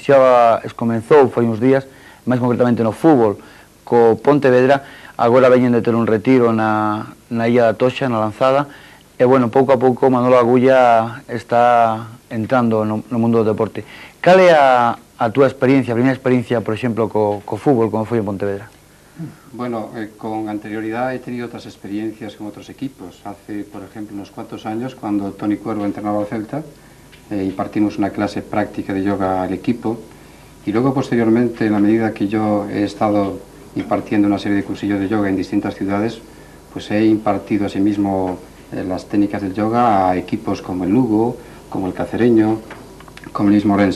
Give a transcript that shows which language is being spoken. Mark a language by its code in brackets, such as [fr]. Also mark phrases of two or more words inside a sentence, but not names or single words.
[gl] Xa comenzou, foi uns días, máis concretamente no fútbol, co Pontevedra, agora veñen de ter un retiro na Illa da Toxa, na Lanzada, e, bueno, pouco a pouco Manolo Agulla está entrando no mundo do deporte. Cal é a túa experiencia, a primeira experiencia, por exemplo, co fútbol, como foi en Pontevedra? [es] Bueno, con anterioridad he tenido otras experiencias con otros equipos. Hace, por ejemplo, unos cuantos años, cuando Toni Cuervo entrenaba al Celta, impartimos una clase práctica de yoga al equipo, y luego posteriormente, en la medida que yo he estado impartiendo una serie de cursillos de yoga en distintas ciudades, pues he impartido asimismo las técnicas del yoga a equipos como el Lugo, como el Cacereño, como el mismo Orense.